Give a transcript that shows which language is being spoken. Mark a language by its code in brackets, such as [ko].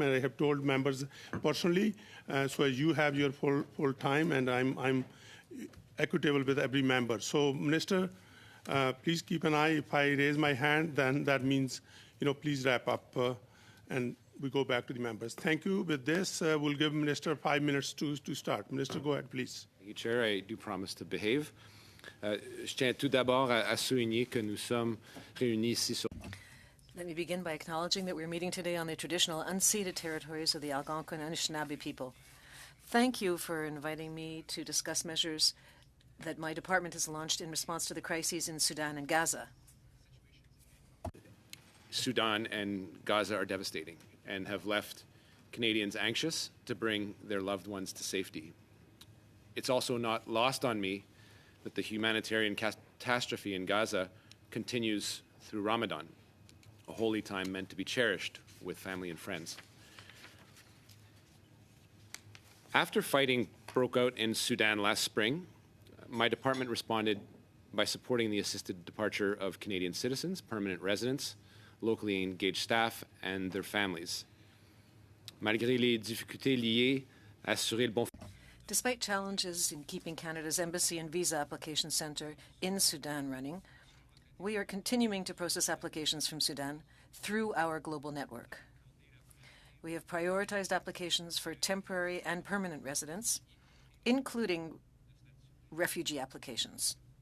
[en] And I have told members personally, so you have your full time, and I'm equitable with every member. So, Minister, please keep an eye. If I raise my hand, then that means, please wrap up, and we go back to the members. Thank you. With this, we'll give Minister 5 minutes to start. Minister, go ahead, please. Thank you, Chair. I do promise to behave. [fr] Je tiens tout d'abord à souligner que nous sommes réunis ici sur... [en] Let me begin by acknowledging that we're meeting today on the traditional unceded territories of the Algonquin and Anishinaabe people. Thank you for inviting me to discuss measures that my department has launched in response to the crises in Sudan and Gaza. Sudan and Gaza are devastating and have left Canadians anxious to bring their loved ones to safety. It's also not lost on me that the humanitarian catastrophe in Gaza continues through Ramadan, a holy time meant to be cherished with family and friends. After fighting broke out in Sudan last spring, my department responded by supporting the assisted departure of Canadian citizens, permanent residents, locally engaged staff, and their families. [fr] Malgré les difficultés liées à assurer le bon... [en] Despite challenges in keeping Canada's Embassy and Visa Application Centre in Sudan running, we are continuing to process applications from Sudan through our global network. We have prioritized applications for temporary and permanent residents, including refugee applications.